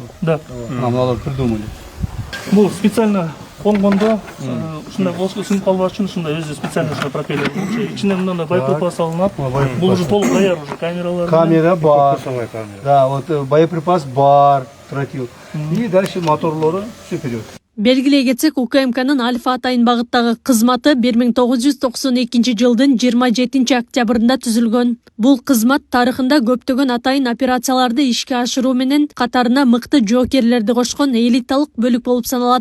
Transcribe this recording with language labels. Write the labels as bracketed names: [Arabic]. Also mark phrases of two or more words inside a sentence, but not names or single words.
[Russian] Да. [Kyrgyz] Мыналар придумали. Бул специально конгондо ушундай болсо сынып калбаш үчүн ушундай өзү специально пропеллер. Ичине мындай боеприпас салынат. Бул уже толук даяр уже камералар. Камера бар. [Russian] Да, вот боеприпас бар, тротил. И дальше моторлору все вперед. [Kyrgyz] Белгилей кетсек, УКМКнын Альфа Атайын багыттагы кызматы 1992 жылдын 27 октябрында түзүлгөн. Бул кызмат тарыхында көптөгөн атайын операцияларды ишке ашыруу менен катарына мыкты жоокерлерди кошкон элиталык бөлүк болуп саналат.